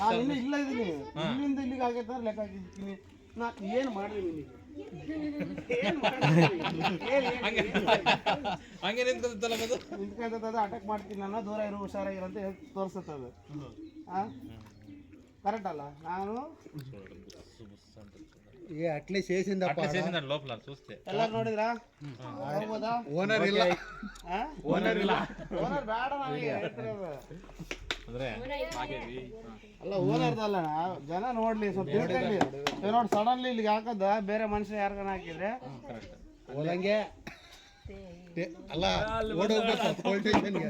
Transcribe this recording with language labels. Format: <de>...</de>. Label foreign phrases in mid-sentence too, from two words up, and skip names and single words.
<kn>ನಾನು ಇನ್ನೂ ಇಲ್ಲ ಇದೀನಿ ಇಲ್ಲಿಂದ ಇಲ್ಲಿಗೆ ಆಗೈತೆ ಅಂದ್ರೆ ಲೆಕ್ಕ ಹಾಕಿದ್ದೀನಿ ನಾ ಏನು ಮಾಡ್ರಿ ನಿನಗೆ ಹಂಗೆ ನಿಂತ್ಕೊತಲ್ಲ ಅದು ನಿಂತ್ಕೊಂತದ ಅಟ್ಯಾಕ್ ಮಾಡ್ತೀನಿ ನಾನು ದೂರ ಇರೋ ಹುಷಾರಾಗಿರೋ ಅಂತ ತೋರಿಸುತ್ತದೆ. ಕರೆಕ್ಟ್ ಅಲ್ಲ ನಾನು</kn> <te>ಅಟ್ಲೀಸ್ಟ್ చేసిందಪ್ಪ చేసిందండి లోపల చూస్తే</te> <kn>ಎಲ್ಲರೂ ನೋಡಿದ್ರಾ ಹೋಗ್ಬೋದಾ? ಓನರ್ ಇಲ್ಲ ಓನರ್ ಬೇಡ ನನಗೆ ಅಂದ್ರೆ ಅಲ್ಲ ಓನರ್ದಲ್ಲ ಜನ ನೋಡ್ಲಿ ಸ್ವಲ್ಪ ತಿಳ್ಕೊಳ್ಳಿ. ನೋಡಿ ಸಡನ್ಲಿ ಇಲ್ಲಿಗೆ ಹಾಕದ ಬೇರೆ ಮನುಷ್ಯ ಯಾರಿಗಾನ ಹಾಕಿದ್ರೆ ಓದಂಗೆ ಅಲ್ಲ ಓಡೋಗ್ಬೇಕು ಪೊಲೀಸ್ ಸ್ಟೇಷನ್ಗೆ.</kn>